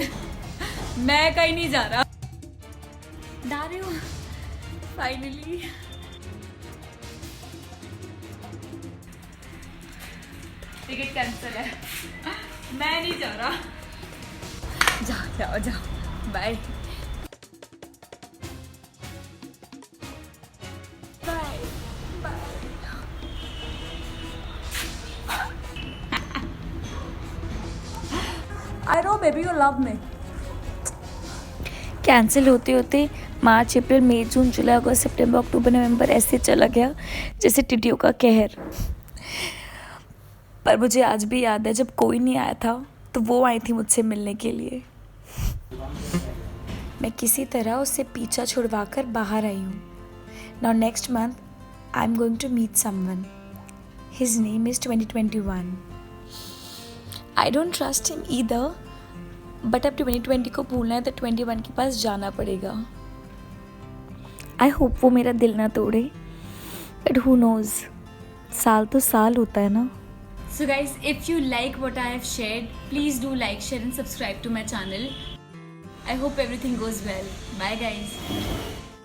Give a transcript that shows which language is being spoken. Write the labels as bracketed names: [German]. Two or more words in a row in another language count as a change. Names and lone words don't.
[Hindi] मैं कहीं नहीं जा रहा। जा रही हूँ फाइनली। टिकट कैंसिल है, मैं नहीं जा रहा। जाओ बाय। [English] I know baby you love me. [Hindi] कैंसिल होते होते मार्च, अप्रैल, मई, जून, जुलाई, अगस्त, सितंबर, अक्टूबर, नवंबर ऐसे चला गया जैसे टिड्डियों का कहर। पर मुझे आज भी याद है जब कोई नहीं आया था तो वो आई थी मुझसे मिलने के लिए। मैं किसी तरह उससे पीछा छुड़वा कर बाहर आई हूँ। [English] Now next month I am going to meet someone. His name is 2021. I don't trust him either, but [Hindi] अब 2020 को भूलना है तो 21 के पास जाना पड़ेगा। [English] I hope [Hindi] वो मेरा दिल ना तोड़े, [English] but who knows, [Hindi] साल तो साल होता है ना। [English] So guys, if you like what I have shared, please do like, share and subscribe to my channel. I hope everything goes well. Bye guys.